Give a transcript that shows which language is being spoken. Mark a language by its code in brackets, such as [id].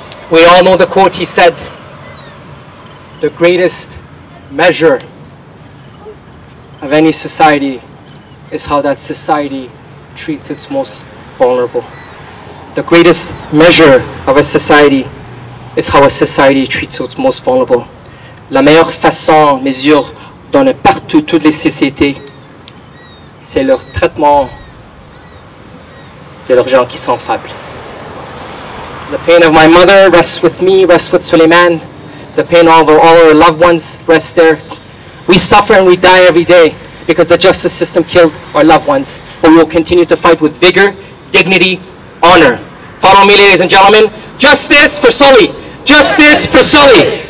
[en] We all know the quote he said, the greatest measure of any society is how that society treats its most vulnerable. The greatest measure of a society is how a society treats its most vulnerable. [fr] La meilleure façon, mesure dans partout toutes les sociétés, c'est leur traitement de leurs gens qui sont faibles. [en] The pain of my mother rests with me, rests with Suleiman. The pain of all our loved ones rests there. We suffer and we die every day because the justice system killed our loved ones. But we will continue to fight with vigor, dignity, honor. Follow me, ladies and gentlemen. Justice for Sully. Justice for Sully.